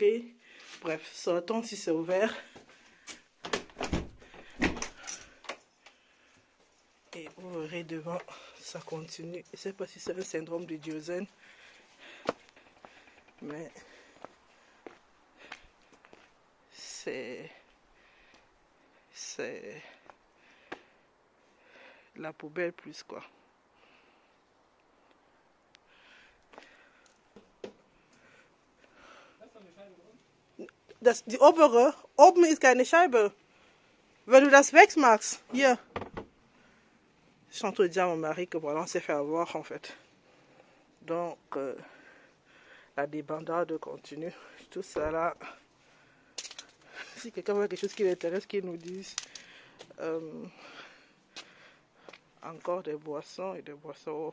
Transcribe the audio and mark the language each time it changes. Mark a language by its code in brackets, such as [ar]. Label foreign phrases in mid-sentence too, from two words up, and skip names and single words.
[fr] Bref, sortons si c'est ouvert. Et vous verrez devant, ça continue. Je ne sais pas si c'est le syndrome de Diogène. Mais c'est la poubelle plus quoi. [de] Die obere, oben ist keine Scheibe. Wenn du das wegmachst, hier. [fr] Je suis en train de dire à mon mari que voilà, on s'est fait avoir en fait. Donc, la débandade continue. Tout ça là. Si quelqu'un voit quelque chose qui l'intéresse, qu'il nous dise. Encore des boissons et des boissons.